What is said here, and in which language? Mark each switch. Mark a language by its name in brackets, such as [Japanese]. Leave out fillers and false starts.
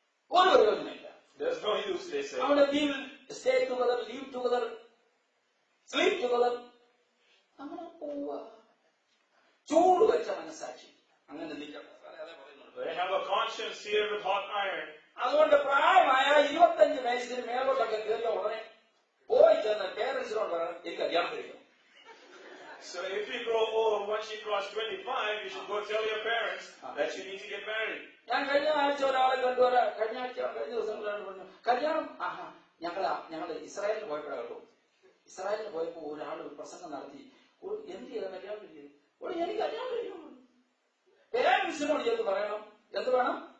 [Malayalam] ഒരു പ്രയോജനമില്ല. [English] There's no use, they say. [Malayalam] അവിടെ [English] stay together, live together, sleep together. [Malayalam] അങ്ങനെ പോവുക. ചൂട് വെച്ച മനസാക്ഷി അങ്ങനെ നിൽക്കണം. [English] They have a conscience seared with hot iron. [Malayalam] അതുകൊണ്ട് പ്രായമായ 25 വയസ്സിന് മേലോട്ടൊക്കെ കയറിയ ഉടനെ പോയി ചെന്ന് പേരൻസിനോട് പറയണം, എനിക്ക് കല്യാണം കഴിക്കണം. [English] So if you grow old, once you cross 25, you should go tell your parents that you need to get married. [Malayalam] ഞാൻ കഴിഞ്ഞ ആഴ്ച ഒരാളെ കഴിഞ്ഞ ദിവസം പറഞ്ഞു, കല്യാണം ഞങ്ങള് ഇസ്രായേലിൽ പോയപ്പോഴാണ് കേട്ടോ. ഇസ്രായേലിൽ പോയപ്പോ ഒരാൾ പ്രസംഗം നടത്തി, എന്ത് ചെയ്താൽ കല്യാണം കഴിക്കും? എനിക്ക് കല്യാണം കഴിക്കണം. പേരൻസിനോട് ചെന്ന് പറയണം, എന്ത് വേണം?